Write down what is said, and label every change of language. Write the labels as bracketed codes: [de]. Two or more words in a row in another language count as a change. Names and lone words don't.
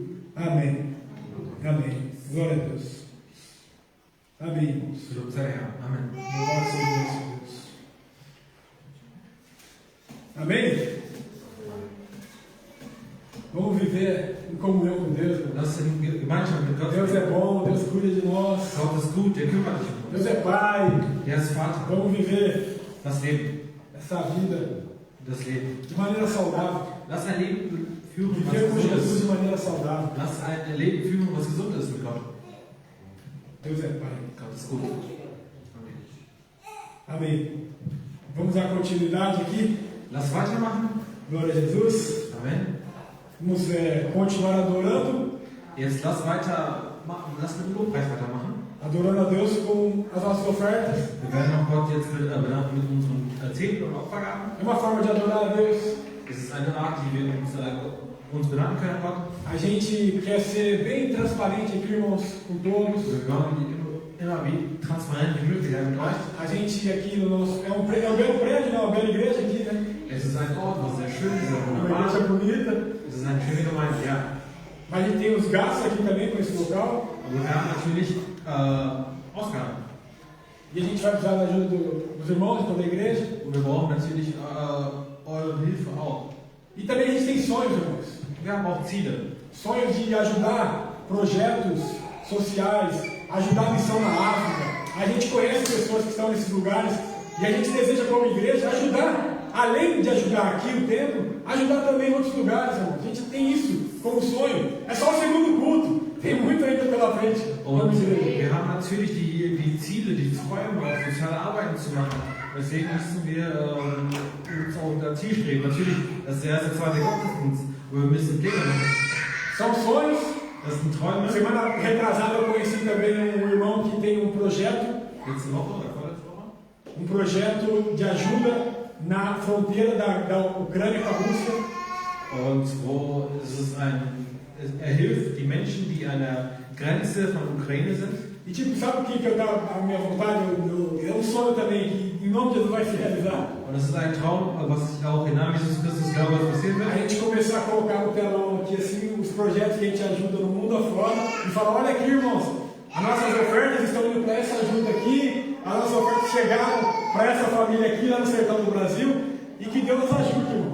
[pt] Amém. Amém. Glória a Deus. Amém, irmãos. [de] Lob sei Herr. Amen. [pt] Louvado seja o nosso Deus. Amém? Vamos viver em comunhão com Deus. Meu. [de] Lass in Gemeinschaft mit Gott. [pt] Deus é bom, Deus cuida de nós. [de] Gott ist gut, der kümmert sich um uns. [pt] Deus é Pai. [de] Der ist Vater. [pt] Vamos viver [de] Das Leben. [pt] essa vida [de] Das Leben. [pt] de maneira saudável. [de] Lass ein Leben führen, was [pt] Viver com [de] gesund [pt] Jesus [de] ist. [pt] de maneira saudável. [de] Lass ein Leben führen, was gesund ist mit Gott. [pt] Deus é Pai. [de] Gott ist gut. Amen. [pt] Amém. Vamos dar continuidade aqui. [de] Lass weitermachen. [pt] Glória a Jesus. [de] Amen. [pt] Vamos continuar adorando. [de] Jetzt lass weitermachen. Lass mit dem Lobpreis weitermachen. [pt] Adorando a Deus com as nossas ofertas. [de] Wir werden auch Gott jetzt mit unseren Zehnten und Opfergaben. [pt] É uma forma de adorar a Deus. [de] Es ist eine Art, wie wir uns bedanken können an Gott. [pt] A gente quer ser bem transparente aqui, irmãos, com todos. [de] Wir wollen immer wie transparent wie möglich sein mit euch. [pt] A gente aqui no nosso. É um belo prédio, né? Uma bela igreja aqui, né? [de] Es ist ein Ort, wo sehr schön ist, sehr [pt] Uma [de] wunderbar. [pt] igreja bonita. [de] Es ist eine schöne Gemeinde, ja. [pt] Mas a gente tem os gastos aqui também com esse local. [de] Aber wir haben natürlich Ausgaben. [pt] E a gente vai precisar da ajuda dos irmãos, de toda a igreja. [de] Und wir brauchen natürlich eure Hilfe auch. [pt] E também a gente tem sonhos, irmãos. [de] Wir haben auch Ziele. [pt] Sonhos de ajudar projetos sociais, ajudar a missão na África. A gente conhece pessoas que estão nesses lugares e a gente deseja, como igreja, ajudar, além de ajudar aqui o templo, ajudar também em outros lugares, irmãos. A gente tem isso como sonho. É só o segundo culto. Tem muito ainda pela frente. [de] Und wir haben natürlich die Ziele, die Träume, auch soziale Arbeiten zu machen. Deswegen müssen wir uns auch unser Ziel streben. Natürlich, das ist der erste, zweite Gottesdienst, aber wir müssen Pläne machen. [pt] São sonhos. [de] Das sind Träume. [pt] Semana retrasada eu conheci também um irmão que tem um projeto. [de] Letzte Woche oder vorletzte Woche? [pt] Um projeto de ajuda na fronteira da Ucrânia com a Rússia. [de] Und wo er hilft die Menschen, die an der Grenze von Ukraine sind. [pt] E tipo, sabe o que eu tava, a minha vontade? É um sonho também que em nome de Jesus vai se realizar. [de] Und das ist ein Traum, was ich auch im Namen Jesus Christus glaube, was passieren [pt] A [de] wird. [pt] gente começar a colocar no telão aqui assim os projetos que a gente ajuda no mundo afora e falar, olha aqui, irmãos, as nossas ofertas estão indo para essa ajuda aqui, as nossas ofertas chegaram para essa família aqui lá no sertão do Brasil e que Deus nos ajude, irmãos.